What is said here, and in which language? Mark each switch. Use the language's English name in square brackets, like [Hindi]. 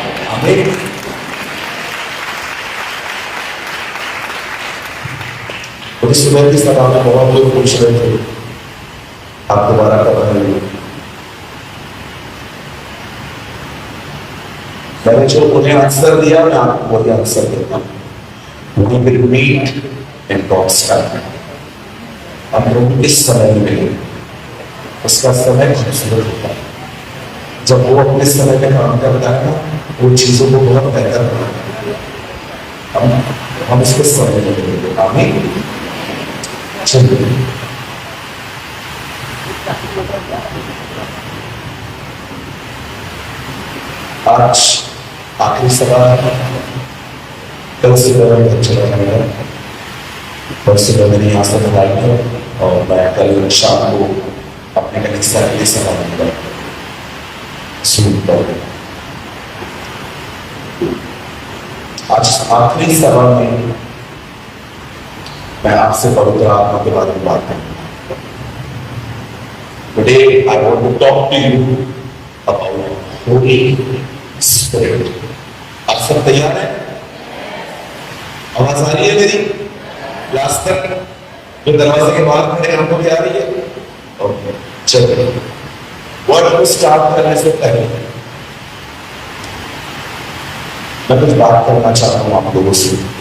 [Hindi] हमें सुबह की सभा में बहुत लोग पूछ रहे थे आप दोबारा कर रहे हो। मैंने जो उन्हें आंसर दिया मैं आपको वही आंसर देता हूं। [English] We will meet in God's time. [Hindi] हम लोग इस समय में मिले, उसका समय खूबसूरत होता है। जब वो अपने समय में काम करता है ना, वो चीजों को बहुत बेहतर बनाता है। हम उसके समय में मिलेंगे। आमीन। चलिए आज आखिरी सवाल, कल से मैं चला जाएगा, कल से मैंने यहाँ से लगाई है और मैं कल शाम को अपने कलीसिया के लिए सवाल दूंगा जूम पर। आज आखिरी सवाल में मैं आपसे पवित्र आत्मा के बारे में बात करूंगा। [English] Today I want to talk to you about Holy Spirit. [Hindi] आप सब तैयार हैं? आवाज आ रही है मेरी? लास्ट तक जो दरवाजे के बाहर खड़े हैं उनको भी आ रही है? ओके, चलिए वर्ड को स्टार्ट करने से पहले मैं कुछ बात करना चाहता हूं आप लोगों से।